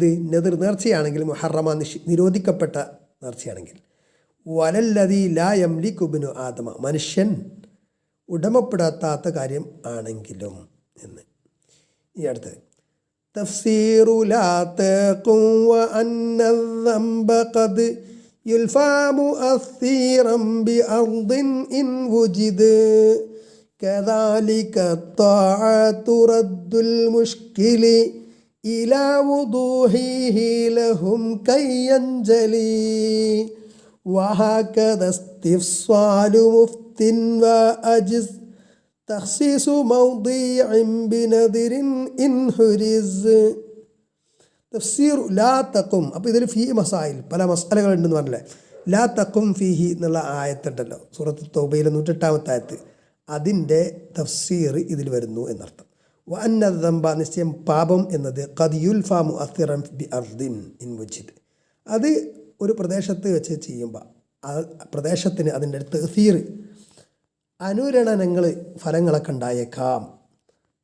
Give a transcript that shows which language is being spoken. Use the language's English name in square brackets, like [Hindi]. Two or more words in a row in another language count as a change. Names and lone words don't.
[Malayalam] നെതിർ നേർച്ചയാണെങ്കിൽ, മുഹറമ, നിരോധിക്കപ്പെട്ട നേർച്ചയാണെങ്കിൽ. [Arabic] والذي لا يملك ابن آدم, [Malayalam] മനുഷ്യൻ ഉടമപ്പെടാത്ത കാര്യം ആണെങ്കിലും എന്ന്. ഈ അടുത്തത് [Arabic] تفسير لا تقم وأن الذنب قد يلفى مؤثرا بأرض إن وجد كذلك الطاعة رد المشكل إلى وضوحه لهم كي ينجلي وهكذا استفصال مفت وأجز تخصيص موضيع بنذر إن حرز. تفسير لا تقم, [Malayalam] അപ്പോൾ ഇതിൽ [Arabic] في مسائل, [Malayalam] പല മസാലകളുണ്ടെന്ന് പറഞ്ഞില്ലേ. [Arabic] لا تقم فيه [Malayalam] എന്നുള്ള ആയത്തുണ്ടല്ലോ, സൂറത്ത് തൗബയിലെ 108-ാമത്തെ ആയത്ത്, അതിൻ്റെ തഫ്സീർ ഇതിൽ വരുന്നു എന്നർത്ഥം. [Arabic] وأن ذنب, [Malayalam] നിശ്ചയം പാപം എന്നത്, [Arabic] قد يلفى مؤثرا بأرض إن وجد, [Malayalam] അത് ഒരു പ്രദേശത്ത് വെച്ച് ചെയ്യുമ്പോൾ ആ പ്രദേശത്തിന് അതിൻ്റെ തഅ്സീർ, അനുരണനങ്ങൾ, ഫലങ്ങളൊക്കെ ഉണ്ടായേക്കാം.